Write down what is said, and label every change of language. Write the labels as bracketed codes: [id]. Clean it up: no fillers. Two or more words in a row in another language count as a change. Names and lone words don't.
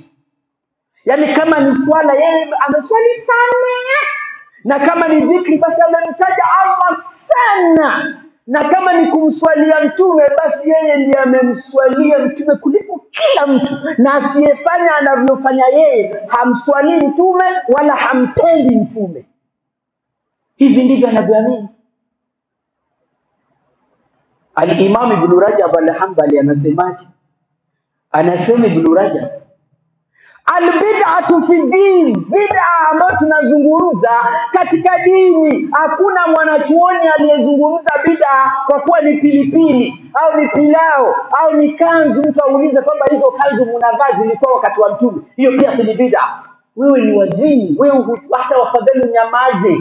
[sw] Yani kama ni swala, yeye ameswali sana, na kama ni dhikri basi amemtaja Allah sana, na kama ni kumswalia mtume basi yeye ndiye amemswalia mtume kuliko kila mtu, na asiyefanya anavyofanya yeye hamswali mtume wala hampendi mtume. Hivi ndivyo anavyoamini. Al-Imam Ibn Rajab al-Hanbali anasemaje? Anasema Ibn Rajab, [ar] al-bid'atu fi din, [sw] bid'a ambayo tunazungumza katika dini, hakuna mwanachuoni aliyezungumza bid'a kwa kuwa ni pilipili au ni pilao au ni kanzu. Mtu aulize kwamba hizo kanzu mnavaa zilikuwa wakati wa mtume, hiyo pia ni bid'a. Wewe ni wazini, wewe hata wafadhali nyamaze.